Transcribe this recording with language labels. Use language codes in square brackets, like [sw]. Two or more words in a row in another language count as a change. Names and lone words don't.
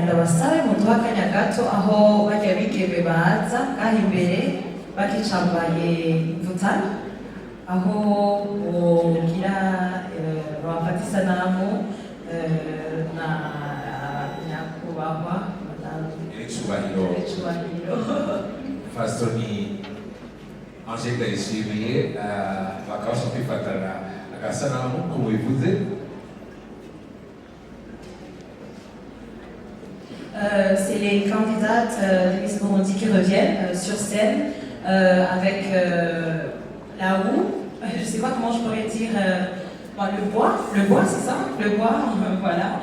[rn] Ndabasabe muduha akanya gato aho bajya bigeme baza ngaha imbere bakicambaye imvutano, aho wogira bafata isanamu na nyakubahwa Ecubahiro Fasoni Angel Ndayishimiye bakabasha kwifatana agasanamu ko mubivuze. [fr] C'est les candidates de Miss Burundi qui reviennent sur scène avec la roue, je ne sais pas comment je pourrais dire, le bois c'est ça, le bois, voilà.